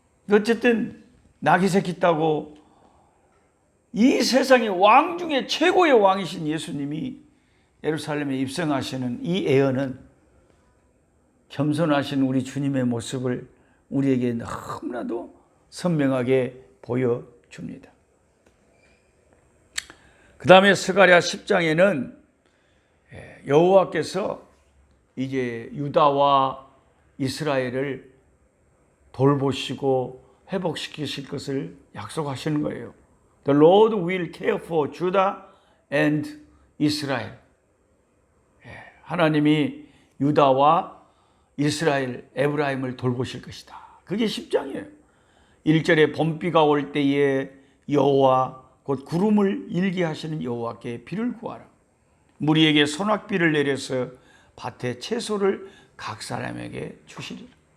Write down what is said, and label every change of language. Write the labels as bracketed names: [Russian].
[Korean] 어쨌든 나귀 새끼 따고 이 세상의 왕 중에 최고의 왕이신 예수님이 예루살렘에 입성하시는 이 예언은 겸손하신 우리 주님의 모습을 우리에게 너무나도 선명하게 보여줍니다. 그 다음에 스가랴 10장에는 여호와께서 이제 유다와 이스라엘을 돌보시고 회복시키실 것을 약속하시는 거예요. [English] The Lord will care for Judah and Israel. [Korean] 하나님이 유다와 이스라엘, 에브라임을 돌보실 것이다. 그게 10장이에요. 1절에 봄비가 올 때에 여호와 곧 구름을 일게 하시는 여호와께 비를 구하라. 무리에게 소낙비를 내려서 밭에 채소를 각 사람에게 주시리라.